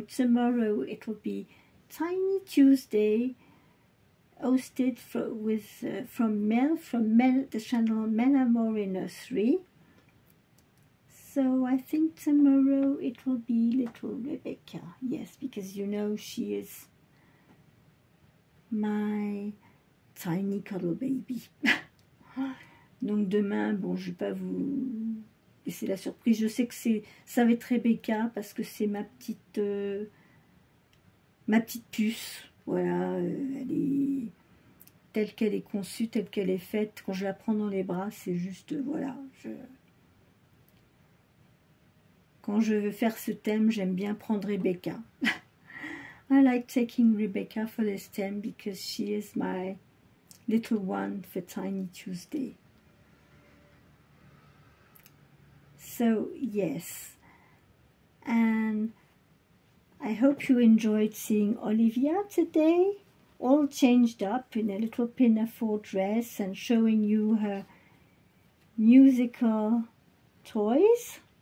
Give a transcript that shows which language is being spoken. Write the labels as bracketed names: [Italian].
[English] Tomorrow it will be Tiny Tuesday, hosted from Mel, the channel Melamore Nursery. So I think tomorrow it will be little Rebecca. Yes, because you know she is my tiny cuddle baby. [French] Donc demain, bon, je ne vais pas vous laisser la surprise. Je sais que ça va être Rebecca parce que c'est ma petite puce. Voilà, elle est telle qu'elle est conçue, telle qu'elle est faite. Quand je la prends dans les bras, c'est juste, voilà. Quand je veux faire ce thème, j'aime bien prendre Rebecca. [English] I like taking Rebecca for this theme because she is my little one for Tiny Tuesday. So yes, and I hope you enjoyed seeing Olivia today, all changed up in a little pinafore dress and showing you her musical toys.